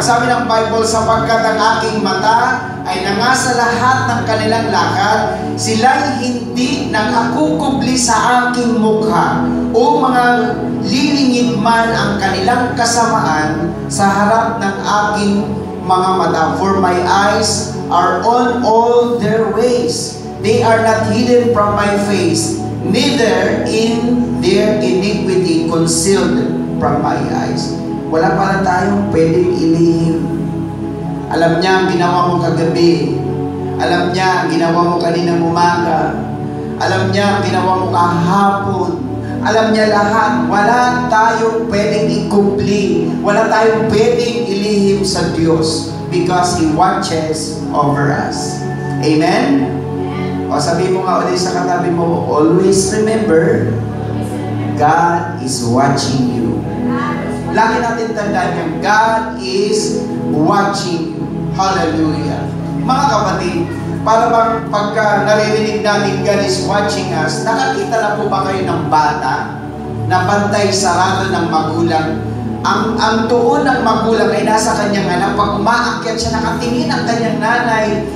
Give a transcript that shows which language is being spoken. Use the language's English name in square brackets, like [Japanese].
[Filipino] Sabi ng Bible, sapagkat ang aking mata ay nangasa lahat ng kanilang lakad, sila'y hindi nakakukubli sa aking mukha, o mga lilingid man ang kanilang kasamaan sa harap ng aking mga mata. [English] For my eyes are on all their ways. They are not hidden from my face, neither in their iniquity concealed from my eyes. [Filipino] Wala pala tayong pwedeng ilihim. Alam niya ang ginawa mo kagabi. Alam niya ang ginawa mo kaninang umaga. Alam niya ang ginawa mo kahapon. Alam niya lahat. Wala tayong pwedeng ikumpli. Wala tayong pwedeng ilihim sa Diyos [English] because He watches over us. [Filipino] Amen? O sabi mo nga ulit sa katabi mo, [English] always remember, God is watching you. [Filipino] Lagi natin tandaan yung [English] God is watching you. Hallelujah. [Filipino] Mga kapatid, para bang pagka naririnig natin [English] God is watching us, [Filipino] nakakita na po ba kayo ng bata na bantay sarado ng magulang? Ang tuon ng magulang ay nasa kanyang anak. Pag umaakyat siya, nakatingin ang kanyang nanay.